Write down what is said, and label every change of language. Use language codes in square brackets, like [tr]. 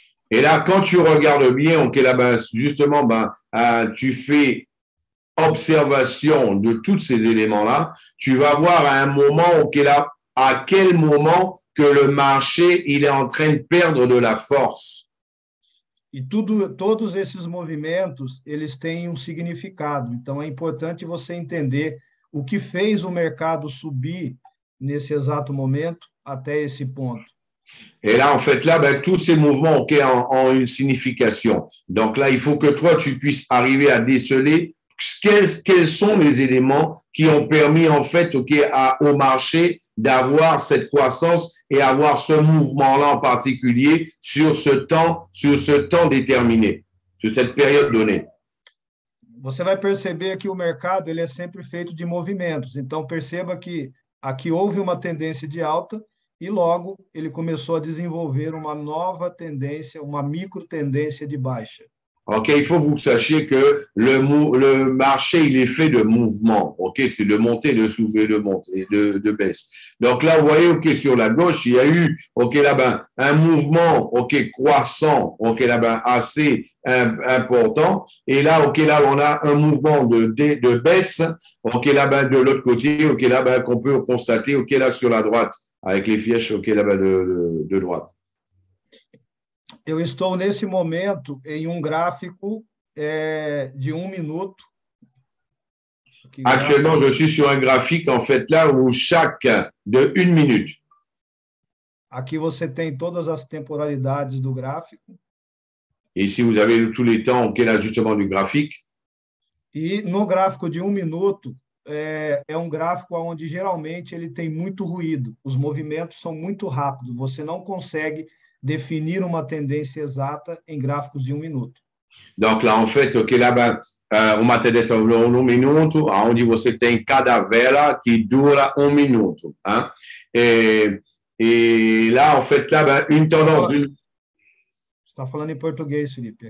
[fr] Et là, quand tu regardes bien, OK, là, ben, justement, ben, tu fais observation de tous ces éléments-là, tu vas voir à un moment, OK, là, à quel moment que le marché il est en train de perdre de la force. [pt] E todos esses movimentos, eles têm um significado. Então, é importante você entender o que fez o mercado subir nesse exato momento até esse ponto. [fr] Et là, en fait, là, ben, tous ces mouvements OK, ont une signification. Donc là, il faut que toi, tu puisses arriver à déceler quels sont les éléments qui ont permis, en fait, OK, au marché d'avoir cette croissance et avoir ce mouvement-là en particulier sur ce temps déterminé, sur cette période donnée. [pt] Você vai perceber que o mercado ele é sempre feito de movimentos. Então, perceba que aqui houve uma tendência de alta e logo ele começou a desenvolver uma nova tendência, uma micro tendência de baixa. [fr] OK, il faut que vous sachiez que le marché, il est fait de mouvements. OK, c'est de montée, de soulever, de montée, de baisse. Donc là, vous voyez, OK, sur la gauche, il y a eu, OK, là-bas, un mouvement, OK, croissant, OK, là-bas, assez important. Et là, OK, là, on a un mouvement de baisse, OK, là-bas, de l'autre côté, OK, là-bas, qu'on peut constater, OK, là, sur la droite, avec les flèches, OK, là-bas, de droite. [pt] Eu estou, nesse momento, em um gráfico de 1 minuto. [fr] Actuellement, je suis sur un graphique, en fait, là, où chaque de 1 minute. [pt] Aqui você tem todas as temporalidades do gráfico. [fr] Et ici, vous avez tous les temps, OK, là, justement, du graphique. [pt] E no gráfico de 1 minuto, é um gráfico onde geralmente ele tem muito ruído, os movimentos são muito rápidos, você não consegue definir uma tendência exata em gráficos de 1 minuto. [fr] Donc là, en fait, OK, là, ben, [pt] uma tendência de 1 minuto, onde você tem cada vela que dura 1 minuto. Hein? [fr] Et là, en fait, là, ben, une tendance d'une... [pt] Você está falando em português, Felipe.